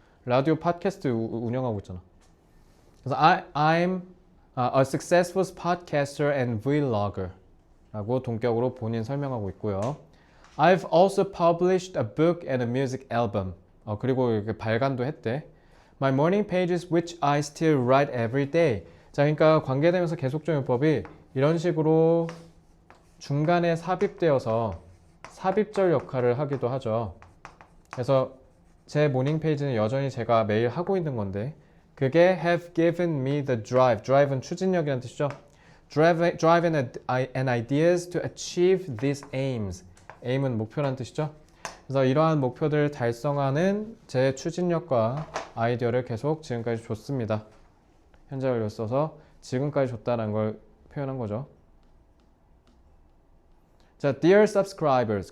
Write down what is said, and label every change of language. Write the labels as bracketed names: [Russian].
[Korean] 라디오 팟캐스트 운영하고 있잖아. 그래서 [English] I'm a successful podcaster and vlogger [Korean] 라고 동격으로 본인 설명하고 있고요. [English] I've also published a book and a music album. [Korean] 그리고 이렇게 발간도 했대. [English] My morning pages which I still write every day. [Korean] 자, 그러니까 관계되면서 계속적용법이 이런 식으로 중간에 삽입되어서 삽입절 역할을 하기도 하죠. 그래서 제 모닝 페이지는 여전히 제가 매일 하고 있는 건데 그게 [English] have given me the drive. [Korean] drive는 추진력이라는 뜻이죠. [English] drive and ideas to achieve these aims. [Korean] aim은 목표라는 뜻이죠. 그래서 이러한 목표들을 달성하는 제 추진력과 아이디어를 계속 지금까지 줬습니다. 현재 완료 써서 지금까지 줬다는 걸 표현한 거죠. [English] 자, dear subscribers.